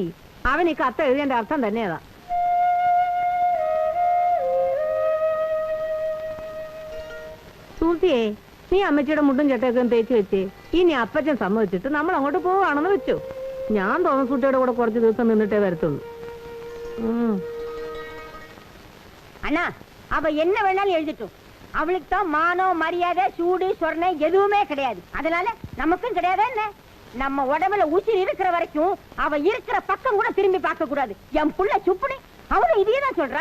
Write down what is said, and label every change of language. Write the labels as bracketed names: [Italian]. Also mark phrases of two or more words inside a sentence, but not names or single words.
[Malayalam] അവൻ ഈ കത്ത് എഴുതിയതിന്റെ അർത്ഥം തന്നെയതാ. സൂസിയെ, നീ അമ്മച്ചിയുടെ മുണ്ടും ചട്ടയൊക്കെ തേച്ച് വെച്ചേ. ഇനി അപ്പച്ചൻ സമ്മതിച്ചിട്ട് നമ്മൾ അങ്ങോട്ട് പോവാണെന്ന് വെച്ചു. ഞാൻ തോമസ് കുട്ടിയുടെ കൂടെ കുറച്ച് ദിവസം നിന്നിട്ടേ വരത്തുള്ളൂ. [Tamil] அண்ணா, அவ என்ன வேணாலும் எழுதிட்டோம். அவளுக்கு தான் மானம், மரியாதை, சூடு, சொர்ணம் எதுவுமே கிடையாது. அதனால நமக்கும் கிடையாது. என்ன, நம்ம உடம்புல உயிர் இருக்கிற வரைக்கும் அவ இருக்கிற பக்கம் கூட திரும்பி பார்க்க கூடாது. என் புள்ள சுப்புனி அவளும் இதையே தான் சொல்றா.